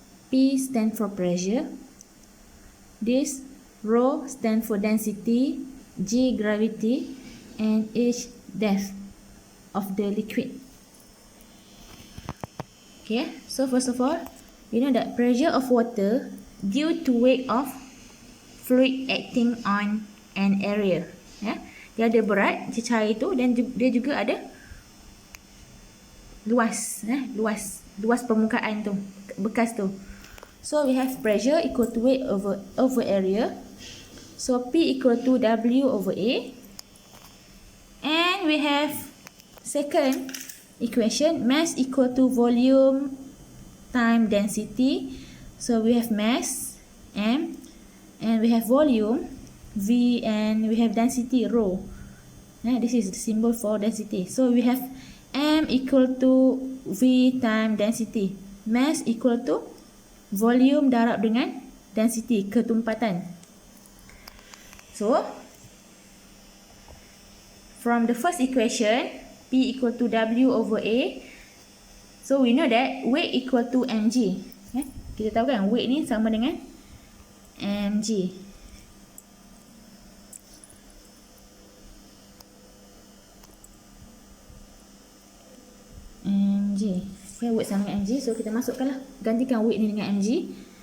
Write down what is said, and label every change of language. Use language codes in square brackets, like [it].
[en] P stands for pressure. This rho stands for density, G gravity, and H depth of the liquid. Okay, so first of all, you know that pressure of water due to weight of fluid acting on an area. [ms] Ya, dia ada berat cecair itu dan dia juga ada luas, luas permukaan tu, bekas tu. [en] So we have pressure equal to weight over area. So P equal to W over A. And we have second equation, mass equal to volume time density. So we have mass M, and we have volume V, and we have density rho. This is the symbol for density. So we have M equal to V time density. Mass equal to volume [ms] darab dengan [en] density, ketumpatan. So from the first equation, P equal to W over A. So we know that weight equal to mg. [ms] Kita tahu kan weight ni sama dengan mg. Okay, weight sama dengan mg. So kita masukkanlah, gantikan weight ni dengan mg.